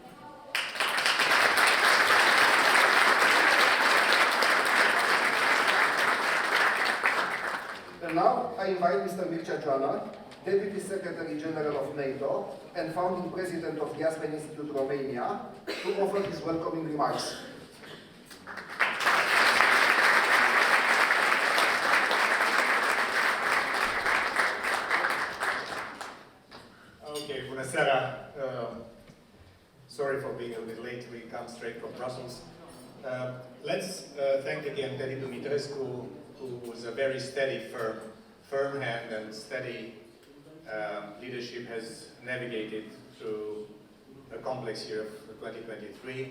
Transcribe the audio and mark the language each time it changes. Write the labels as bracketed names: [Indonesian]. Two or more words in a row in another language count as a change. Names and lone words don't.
[English] And now I invite Mr. Mircea Geoană, Deputy Secretary General of NATO and founding President of the Aspen Institute Romania, to offer his welcoming remarks. [Romanian] Okay, bună seara. [English] Sorry for being a bit late. We come straight from Brussels. Let's thank again Teddy Dumitrescu, who was a very steady, firm hand and steady leadership, has navigated through a complex year of 2023.